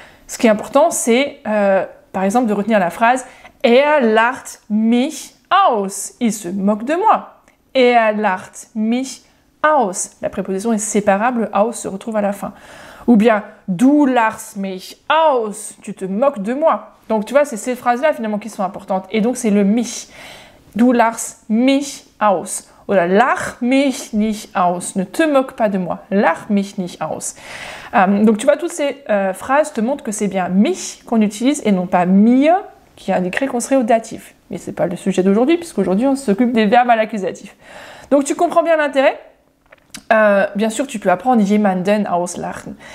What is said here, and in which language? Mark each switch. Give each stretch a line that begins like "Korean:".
French: Ce qui est important, c'est, par exemple, de retenir la phrase «
German: Er lacht mich aus ».
French: Il se moque de moi. «
German: Er lacht mich aus ».
French: La préposition est séparable, « aus » se retrouve à la fin. Ou bien «
German: Du lachst mich aus ».
French: Tu te moques de moi. Donc, tu vois, c'est ces phrases-là, finalement, qui sont importantes. Et donc, c'est le « mich ».
German: Du lachst mich aus. Oder lach mich nicht aus.
French: Ne te moque pas de moi.
German: Lach mich nicht aus.
French: Donc tu vois, toutes ces phrases te montrent que c'est bien mich qu'on utilise et non pas mir qui indiquerait qu'on serait au datif. Mais ce n'est pas le sujet d'aujourd'hui, puisqu'aujourd'hui on s'occupe des verbes à l'accusatif. Donc tu comprends bien l'intérêt. Bien sûr, tu peux apprendre
German: jemanden auslachen.